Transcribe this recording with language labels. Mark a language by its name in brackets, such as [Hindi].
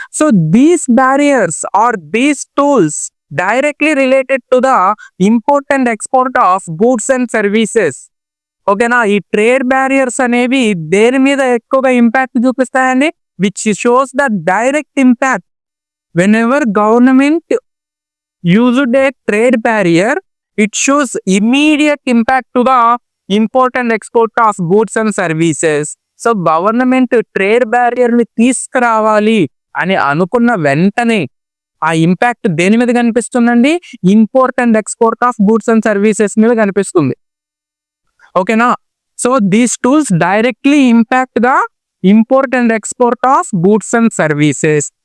[English] So these barriers or these tools directly related to the import and export of goods and services. [Telugu] ఓకేనా. ఈ trade barriers అనేవి దేని మీద ఎక్కువగా impact చూపిస్తాయండి? [English] Which shows the direct impact. whenever government used a trade barrier, it shows immediate impact to the import and export of goods and services. [Telugu] So government trade barrier ని తీసుకురావాలి అని అనుకున్న వెంటనే ఆ ఇంపాక్ట్ దేని మీద కనిపిస్తుందండి? [English] import and export of goods and services [Telugu] మీద కనిపిస్తుంది. ఓకేనా. [English] So these tools directly impact the import and export of goods and services.